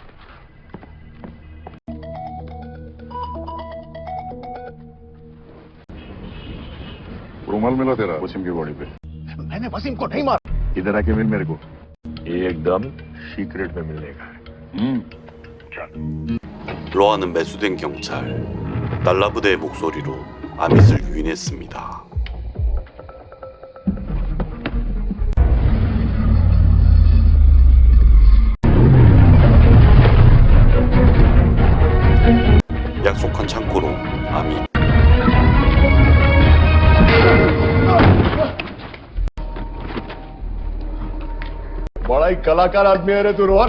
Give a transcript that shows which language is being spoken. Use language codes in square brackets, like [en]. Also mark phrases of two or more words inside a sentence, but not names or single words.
[hi] रुमाल मिला तेरा वसीम की बॉडी पे? मैंने वसीम को नहीं मारा। इधर आके मिल मेरे को। एकदम सीक्रेट में मिलने का है। [ko] 로아는 매수된 경찰, 달라부대의 목소리로 아밋을 유인했습니다. 약속한 창고로 아밋. [hi] बड़ा ही कलाकार आदमी है रे तू रोहन।